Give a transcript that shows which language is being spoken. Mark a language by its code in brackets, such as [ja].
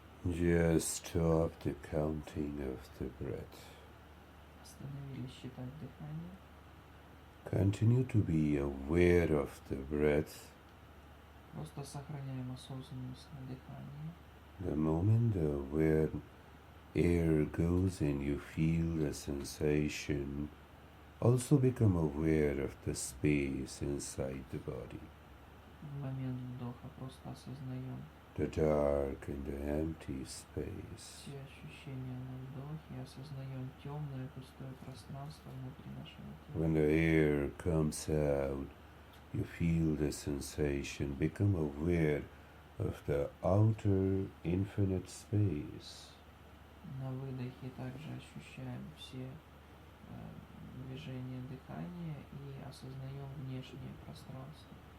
[en] Just stop the counting of the breath. [ru] Остановили считать дыхание. [en] Continue to be aware of the breath. [ru] Просто сохраняем осознанность на дыхании. [en] The moment the air goes and you feel the sensation, also become aware of the space inside the body. [ru] В момент вдоха просто осознаем [en] The dark and the empty space. [ru] все ощущения на вдохе, осознаем темное пустое пространство внутри нашего тела. [en] When the air comes out, you feel the sensation, become aware of the outer infinite space. [ru] На выдохе также ощущаем все движения дыхания и осознаем внешнее пространство.